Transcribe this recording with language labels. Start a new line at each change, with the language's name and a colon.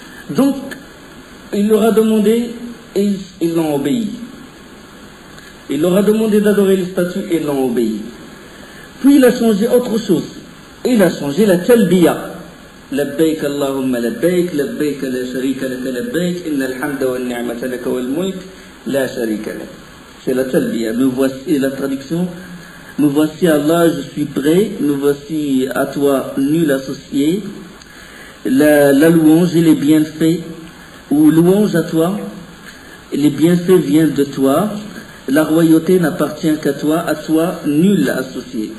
French: Donc il leur a demandé et ils l'ont obéi. Il leur a demandé d'adorer les statues et ils l'ont obéi. Puis il a changé autre chose. Il a changé la talbiya.
Arabic: لبيك اللهم لبيك لبيك لا شريك لك لبيك إن الحمد والنعمة لك والملك لا شريك لك.
French: C'est la talbiya. Me voici, la traduction, me voici Allah, je suis prêt, me voici à toi, nul associé. La louange et les bienfaits, ou louange à toi, les bienfaits viennent de toi, la royauté n'appartient qu'à toi, nul associé.